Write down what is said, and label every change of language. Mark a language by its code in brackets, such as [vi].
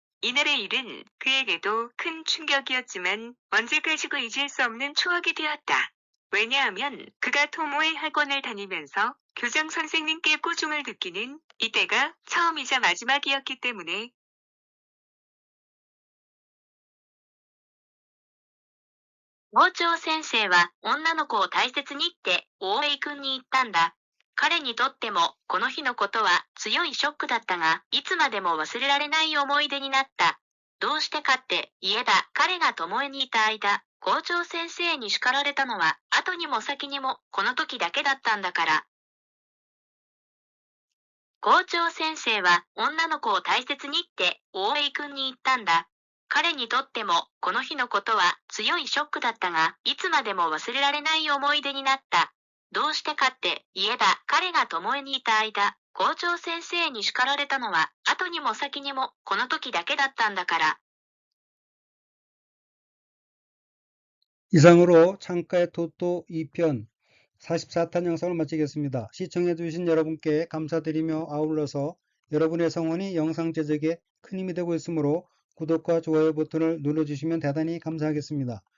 [ko] 이날의 일은 그에게도 큰 충격이었지만 언제까지고 잊을 수 없는 추억이 되었다. 왜냐하면 그가 토모의 학원을 다니면서 교장 선생님께 꾸중을 듣기는 이때가 처음이자 마지막이었기 때문에. [ja] 校長先生は女の子を大切にって大江君に言ったんだ。彼にとってもこの日のことは強いショックだったが、いつまでも忘れられない思い出になった。どうしてかって言えば、彼が巴にいた間、校長先生に叱られたのは後にも先にもこの時だけだったんだから。校長先生は女の子を大切にって大江君に言ったんだ。彼にとってもこの日のことは強いショックだったが、いつまでも忘れられない思い出になった。どうしてかって言えば、彼が巴にいた間、校長先生に叱られたのは後にも先にもこの時だけだったんだから。 [ko] 이상으로 창가의 토토 2편 44탄 영상을 마치겠습니다. 시청해주신 여러분께 감사드리며 아울러서 여러분의 성원이 영상 제작에 큰 힘이 되고 있으므로 구독과 좋아요 버튼을 눌러주시면 대단히 감사하겠습니다.